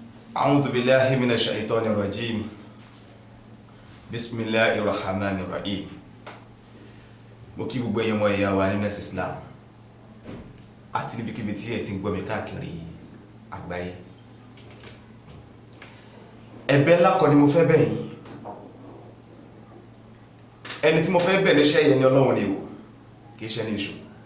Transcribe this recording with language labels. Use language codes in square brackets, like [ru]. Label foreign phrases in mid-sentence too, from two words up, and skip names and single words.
[ar] أعوذ بالله من الشيطان الرجيم بسم الله الرحمن الرحيم. [yo] Mo kí gbogbo ẹ̀yin ọmọ ìyá wa nínú ẹ̀sìn Islam àti níbikíbi tí ẹ ti ń gbọ́ mi káàkiri àgbáyé. Ẹ̀bẹ̀ ńlá kan ni mo fẹ́ bẹ̀ yín. Ẹni tí mo fẹ́ bẹ̀ níṣẹ́ yẹn ni Ọlọ́run ni o, kì í ṣe ní èṣù.